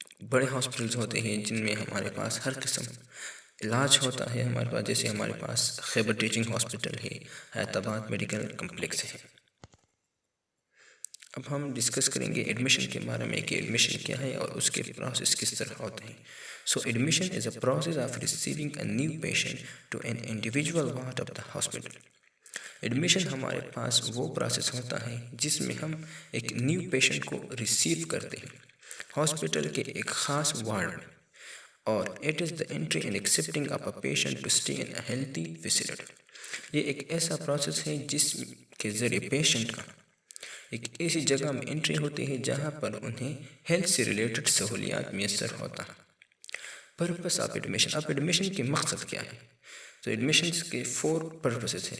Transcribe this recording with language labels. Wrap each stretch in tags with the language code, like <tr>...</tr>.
<ur>بڑے ہاسپٹلز ہوتے ہیں، جن میں ہمارے پاس ہر قسم علاج ہوتا ہے ہمارے پاس، جیسے ہمارے پاس خیبر ٹیچنگ ہاسپٹل ہے، حیات آباد میڈیکل کمپلیکس ہے۔ اب ہم ڈسکس کریں گے ایڈمیشن کے بارے میں، کہ ایڈمیشن کیا ہے اور اس کے پروسیس کس طرح ہوتے ہیں۔</ur> <en>So admission is a process of receiving a new patient to an individual ward of the hospital.</en> <ur>Admission ہمارے پاس وہ پروسیس ہوتا ہے جس میں ہم ایک نیو پیشنٹ کو ریسیو کرتے ہیں ہاسپٹل کے ایک خاص وارڈ میں۔</ur> <en>اور it is the entry and accepting of a patient to stay in a healthy facility.</en> <ur>یہ ایک ایسا پروسیس ہے جس کے ذریعے پیشنٹ کا ایک ایسی جگہ میں انٹری ہوتی ہے جہاں پر انہیں ہیلتھ سے ریلیٹڈ سہولیات میسر ہوتا ہے. Purpose of admission. اب ایڈمیشن کے مقصد کیا ہے؟ تو ایڈمیشنس کے 4 پرپسز ہیں.</ur>